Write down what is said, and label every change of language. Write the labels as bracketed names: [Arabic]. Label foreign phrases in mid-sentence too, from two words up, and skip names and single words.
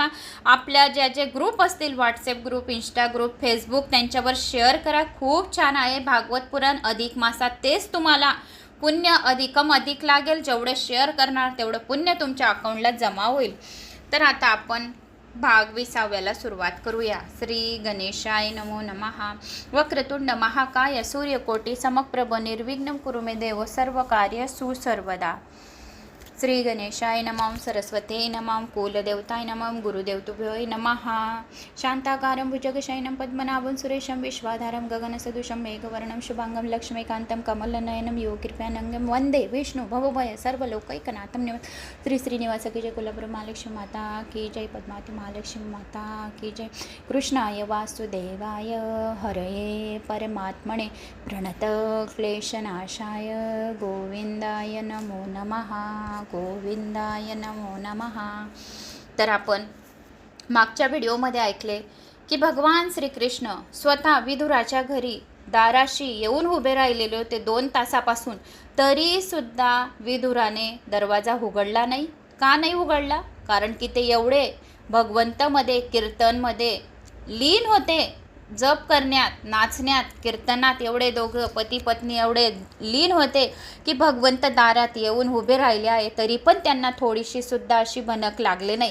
[Marathi] आपल्या जे ग्रुप असतील, [English] WhatsApp group, Insta group, [Marathi] फेसबुक, त्यांच्यावर शेअर करा। खूप छान आहे भागवत पुराण अधिक मासात, तेच तुम्हाला पुण्य अधिकम अधिक लागेल। जेवढे शेअर करणार तेवढं पुण्य तुमच्या अकाउंटला जमा होईल। तर आता आपण भाग 20व्याला सुरुवात करूया। [Sanskrit] श्री गणेशाय नमो नमः। वक्रतुंड महाकाय सूर्यकोटी समप्रभ निर्विघ्नं कुरु मे देव सर्व कार्य सुसर्वदा। श्री गणेशाय नमः। सरस्वते नमः। कुलदेवताय नमः। गुरुदेवतुभ्यो नमः। शांताकारं भुजगशयनं पद्मनाभं सुरेशं विश्वाधारं गगनसदृशं मेघवर्णं शुभांगं लक्ष्मीकान्तं कमलनयनं योगकृपानंगं वंदे विष्णु भवभय सर्वलोकैकनाथं। [Hindi] श्री श्रीनिवास की जय। कुलपुर महालक्ष्मी माता की जय। पद्मावती महालक्ष्मी माता की जय। [Sanskrit] कृष्णाय वासुदेवाय हरये परमात्मने प्रणत क्लेशनाशाय गोविंदाय नमो नमः। गोविंदाय नमो नमः। [Marathi] तर आपण मागच्या व्हिडिओमध्ये ऐकले की भगवान श्रीकृष्ण स्वतः विदुराच्या घरी दाराशी येऊन उभे राहिलेले होते 2 तासापासून, तरी सुद्धा विदुराने दरवाजा उघडला नाही। का नाही उघडला? कारण की ते एवढे भगवंतामध्ये, कीर्तनमध्ये लीन होते, जप करण्यात, नाचण्यात, कीर्तनात एवढे दोघं पती पत्नी एवढे लीन होते की भगवंत दारात येऊन उभे राहिले आहे, तरी पण त्यांना थोडीशी सुद्धा अशी भनक लागले नाही।